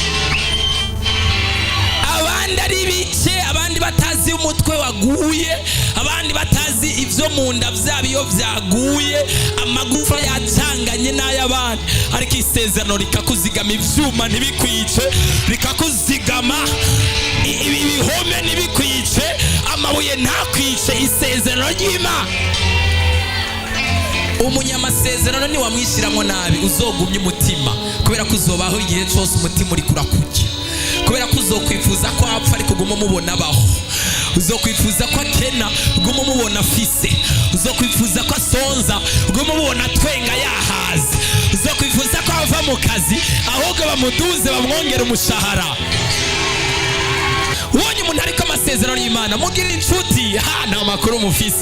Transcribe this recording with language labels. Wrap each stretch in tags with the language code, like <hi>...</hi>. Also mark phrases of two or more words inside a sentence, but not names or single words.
<rn>abandi ari bice, abandi batazi umutwe waguye, abandi batazi ibyo mu nda byabo iyo byaguye, amagufa yacanganye n'ay'abandi, ariko isezerano rikakuzigama ibyuma ntibikwice, rikakuzigama ibihome ntibikwice, amabuye ntakwice. isezerano ry'Imana. umunyamasezerano niwamwishyiramo nabi uzogumya umutima, kubera ko uzobaho igihe cyose umutima uri kurakujya, kubera ko uzokwifuza ko apfa ariko uguma umubona abaho, uzokwifuza ko akena uguma umubona afise, uzokwifuza ko asonza uguma umubona twenga yahaze, uzokwifuza ko ava mu kazi ahubwo bamuduze bamwongera umushahara. ubonye umuntu ariko amasezerano y'Imana, mugira inshuti, nta makuru mufise.</rn>